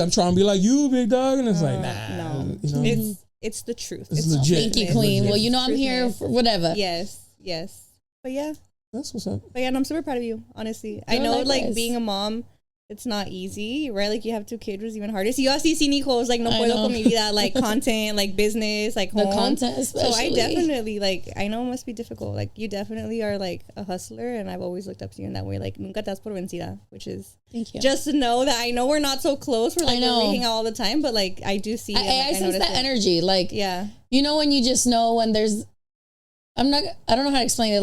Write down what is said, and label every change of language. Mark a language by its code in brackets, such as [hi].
[en] I'm trying to be like you, big dog, and it's like no. You know? It's the truth. It's legit. Thank you, queen. Well, you know I'm here for whatever. Yes. But yeah, that's what's up. But yeah, and I'm super proud of you. Honestly, I know like being a mom, it's not easy, right? Like you have 2 kids, was even harder. So you [es] así sin hijos, [en] like [es] no puedo con mi vida, [en] like content, like business, like home. The content, especially. So I definitely like. I know it must be difficult. Like you definitely are like a hustler, and I've always looked up to you in that way. Like [es] nunca te das por vencida, [en] which is thank you. Just to know that I know we're not so close. We're like we hang out all the time, but like I do see. I sense that energy. Like yeah, you know when you just know when there's. I don't know how to explain it.